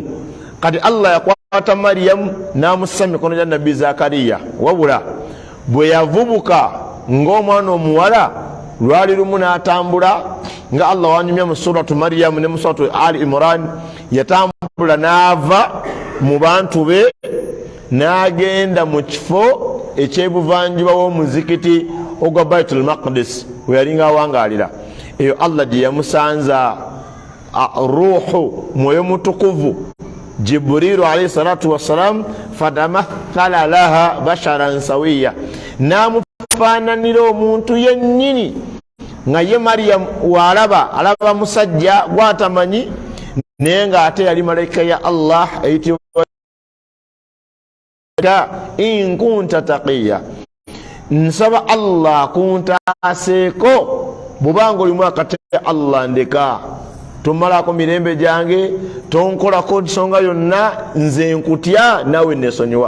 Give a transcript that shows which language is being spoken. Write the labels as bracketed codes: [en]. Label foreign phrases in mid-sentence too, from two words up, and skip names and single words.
[lg] Kati Allah yakwata Maryamu n'amussa mu mikono gya nabbi Zakariya, wabula bwe yavubuka ng'omwana omuwala lwali lumu n'atambula nga Allah wanyumya mu suratu Maryamu ne mu suratu Ali Imran, yatambula n'ava mu bantu be n'agenda mu kifo ekyebuvanjuba w'omuzikiti ogwa Baitul Maqdis we yalinga awangaalira. Eyo Allah gye yamusanza ruuhu mwoyo mutukuvu Jibrilu [ar] عليه الصلاة والسلام فتمثل لها بشرا سويا, [lg] n'amufaananira omuntu yennyini nga ye Maryam alaba musajja gwatamanyi naye nga ate yali malayika ya Allah eyitibwa [ar] إن كنت تقيا. [lg] Nsaba Allah kuntaseeko bw'obanga olimu akate Allah ndeka tomalako mirembe gyange, tonkolako nsonga yonna, nze nkutya nawe nesonyiwa.